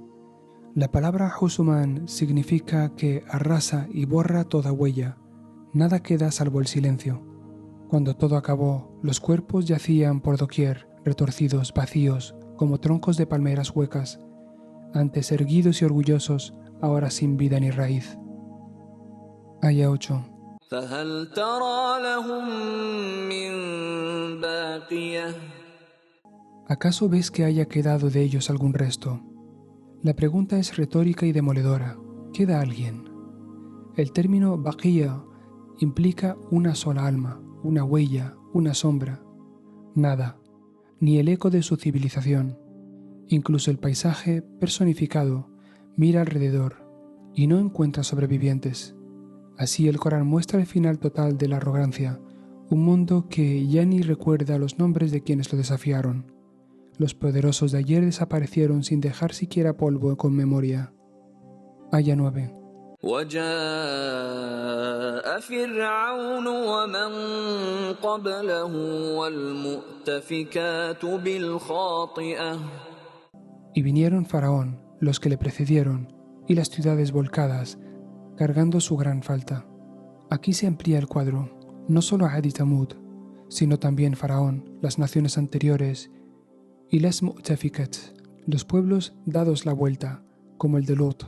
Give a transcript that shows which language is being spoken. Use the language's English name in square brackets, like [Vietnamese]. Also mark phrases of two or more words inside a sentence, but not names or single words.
[Spanish] La palabra Husuman significa que arrasa y borra toda huella. Nada queda salvo el silencio. Cuando todo acabó, los cuerpos yacían por doquier, retorcidos, vacíos, como troncos de palmeras huecas, antes erguidos y orgullosos, ahora sin vida ni raíz. Aya 8. [Arabic] فهل ترى لهم من باقية. [Spanish] ¿Acaso ves que haya quedado de ellos algún resto? La pregunta es retórica y demoledora. ¿Queda alguien? El término baqiya implica una sola alma, una huella, una sombra. Nada, ni el eco de su civilización. Incluso el paisaje personificado mira alrededor y no encuentra sobrevivientes. Así el Corán muestra el final total de la arrogancia, un mundo que ya ni recuerda los nombres de quienes lo desafiaron. Los poderosos de ayer desaparecieron sin dejar siquiera polvo con memoria. Aya 9. [Arabic] وجاء فرعون ومن قبله والمؤتفكات بالخاطئة. [Spanish] Y vinieron Faraón, los que le precedieron, y las ciudades volcadas, cargando su gran falta. Aquí se amplía el cuadro, no solo Ad y Tamud, sino también Faraón, las naciones anteriores, y las Mu'tafikat, los pueblos dados la vuelta, como el de Lot.